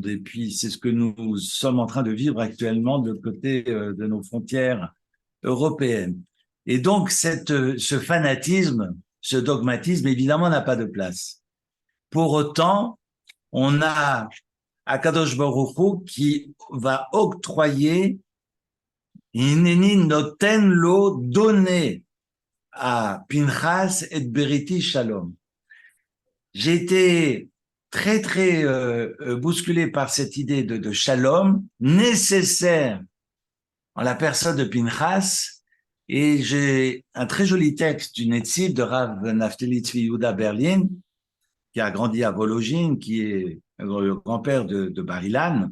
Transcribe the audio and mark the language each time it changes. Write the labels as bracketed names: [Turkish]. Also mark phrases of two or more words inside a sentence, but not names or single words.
[French] Et puis, c'est ce que nous sommes en train de vivre actuellement de côté de nos frontières européennes. Et donc, ce fanatisme, ce dogmatisme, évidemment, n'a pas de place. Pour autant, on a [Hebrew] הקדוש ברוך הוא [French] qui va octroyer [Hebrew] הנני נותן לו, [French] donner à Pinchas [Hebrew] את בריתי שלום. [French] J'ai été très bousculé par cette idée de shalom nécessaire en la personne de Pinchas, et j'ai un très joli texte du Netziv de Rav Naftali Tzvi Yehuda Berlin, qui a grandi à Vologine, qui est le grand-père de Bar Ilan.